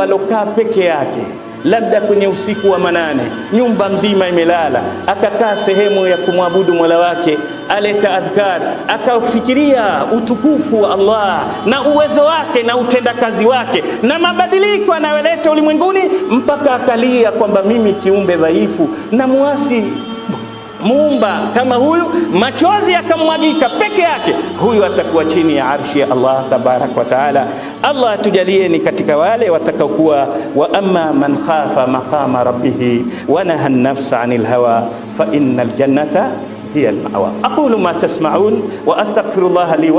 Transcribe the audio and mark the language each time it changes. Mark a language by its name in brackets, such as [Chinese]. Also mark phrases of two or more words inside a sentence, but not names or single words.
[Swahili] alokaa peke yake, labda kwenye usiku wa manane, nyumba mzima imelala, akakaa sehemu ya kumwabudu Mola wake, aleta adhkar, akafikiria utukufu wa Allah na uwezo wake na utendakazi wake na mabadiliko anayoleta ulimwenguni, mpaka akalia kwamba mimi kiumbe dhaifu na muasi Muumba kama huyu, machozi yakamwagika peke yake, huyu atakuwa chini ya arshi ya Allah [Arabic] تبارك وتعالى. [Swahili] Allah atujalie ni katika wale watakaokuwa, [Arabic] وأما من خاف مقام ربه ونهى النفس عن الهوى فإن الجنة هي المأوى. أقول ما تسمعون وأستغفر الله لي